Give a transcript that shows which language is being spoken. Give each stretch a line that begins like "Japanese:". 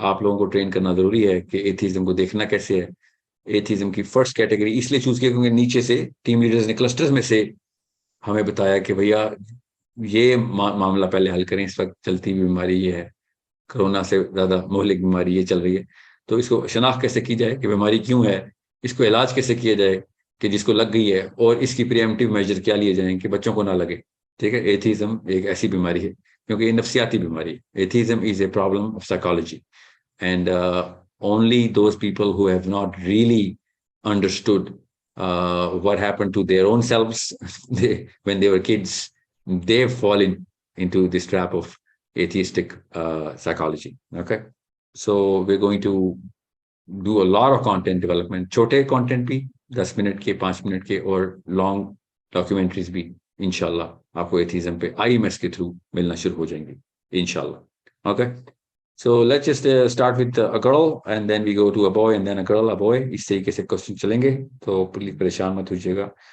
Urdu: آپ لوگوں کو ٹرین کرنا ضروری ہے کہ ایتھیزم کو دیکھنا کیسے ہے. ایتھیزم کی فرسٹ کیٹیگری اس لیے چوز کیا کیونکہ نیچے سے ٹیم لیڈرز نے کلسٹرز میں سے ہمیں بتایا کہ بھیا یہ معاملہ پہلے حل کریں, اس وقت چلتی ہوئی بیماری یہ ہے, کرونا سے زیادہ مہلک بیماری یہ چل رہی ہے. تو اس کو شناخت کیسے کی جائے کہ بیماری کیوں ہے, اس کو علاج کیسے کیا جائے کہ جس کو لگ گئی ہے, اور اس کی پریمپٹیو میجر کیا لیے جائیں کہ بچوں کو نہ لگے. ٹھیک ہے, ایتھیزم ایک ایسی بیماری ہے کیونکہ یہ نفسیاتی بیماری ہے.
English: Atheism is a problem of psychology, and only those people who have not really understood what happened to their own selves when they were kids, they fall into this trap of atheistic psychology. Okay, so we're going to do a lot of content development,
Urdu: چھوٹے content بھی 10 minute کے, 5 minute کے, اور long documentaries بھی انشاءاللہ آپ کو atheism پہ IMS کے تھرو ملنا شروع ہو جائیں گے انشاءاللہ.
English: Okay, so let's just start with a girl and then we go to a boy and then a girl, a boy.
Urdu: اس طریقے سے کوشچن چلیں گے, تو پلیز پریشان مت ہوجیے گا.